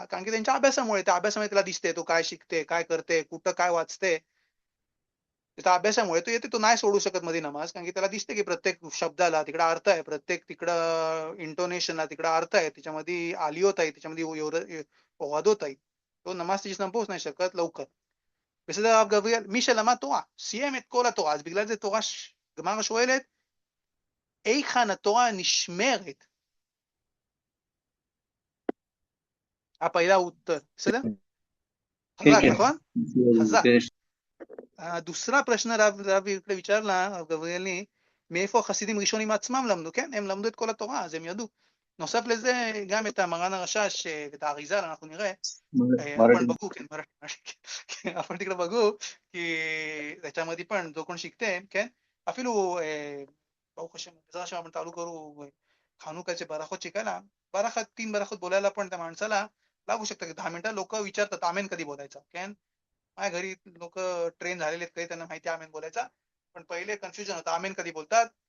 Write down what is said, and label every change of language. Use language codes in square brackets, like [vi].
[mr] कारण की त्यांच्या अभ्यासामुळे, त्या अभ्यासामुळे त्याला दिसते तो काय शिकते, काय करते, कुठं काय वाचते. त्याच्या अभ्यासामुळे तो येते, तो नाही सोडू शकत मध्ये नमाज, कारण की त्याला दिसते की प्रत्येक शब्दाला तिकडं अर्थ आहे, प्रत्येक तिकडं इंटोनेशनला तिकडं अर्थ आहे, त्याच्यामध्ये आलियोत आहे, त्याच्यामध्ये वादोत आहे. तो नमाज त्याची संपवूच नाही शकत लवकर. [he] בסדר הרב גבריאל, מי שלמד תורה, סיים את כל התורה, אז בגלל זה תורה, גמרא שואלת, היכן התורה נשמרת? [mr] हा पहिला उत्तर, [he] בסדר? [mr] ठीक [he] חזק, [mr] आहे. [he] נכון? חזק. [mr] गणेश, दुसरा प्रश्न [he] רב [mr] इकडे विचारला [he] הרב גבריאלני, מאיפה החסידים ראשונים עצמם למדו, כן? הם למדו את כל התורה, אז הם ידעו. נוסף לזה גם את המרן הרשש ואת האריזל אנחנו נראה, आपण [mr] मराठी. बघू, כן, मराठी, आपण तिकडे बघू की त्याच्यामध्ये पण जो कोण शिकते, כן, [he] אפילו ברוך השם, בעזרת השם [mr] आपण चालू करू खानुकाचे बराखोत शिकायला. 3 बराखोत बोलायला पण त्या माणसाला लागू शकतं की 10 मिनिटं. लोक विचारतात आमेन कधी बोलायचा, כן. माझ्या घरी लोक ट्रेन झालेले आहेत, काही त्यांना माहिती आमेन बोलायचा, पण पहिले कन्फ्युजन होतं आमेन कधी बोलतात.